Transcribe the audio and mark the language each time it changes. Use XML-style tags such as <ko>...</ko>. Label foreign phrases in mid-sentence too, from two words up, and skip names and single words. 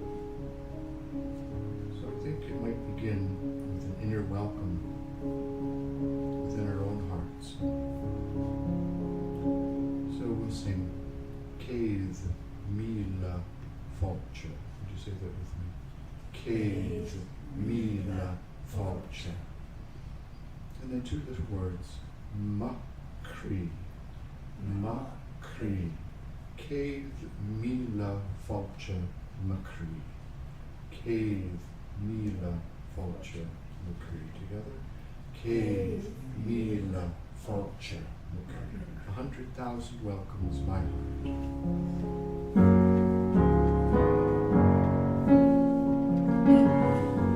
<en>So I think it might begin with an inner welcome within our own hearts. So we'll sing</en> <ga>Céad Míle Fáilte.</ga> <en>Would you say that with me?</en> <ga>Céad Míle Fáilte.</ga> <en>And then two little words.</en> <ga>Macri. Macri. Céad Míle Fáilte Macri. Céad Míle Fáilte Macri. Together? Céad Míle Fáilte Macri.</ga> <en>100,000 welcomes, my heart.</en>